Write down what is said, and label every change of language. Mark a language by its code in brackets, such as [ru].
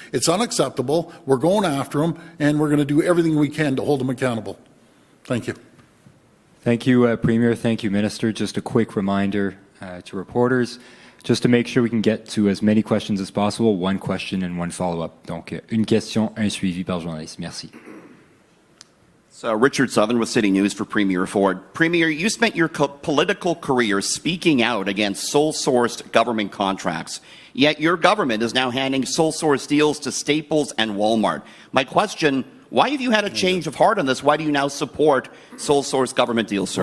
[en] It's unacceptable. We're going after them, and we're going to do everything we can to hold them accountable. Thank you. Thank you, Premier. Thank you, Minister. Just a quick reminder to reporters, just to make sure we can get to as many questions as possible, 1 question and 1 follow-up. [fr] Donc, une question, un suivi par journaliste. Merci. [en] So Richard Southern with City News for Premier Ford. Premier, you spent your political career speaking out against sole-sourced government contracts, yet your government is now handing sole-source deals to Staples and Walmart. My question, why have you had a change of heart on this? Why do you now support sole-source government deals, sir?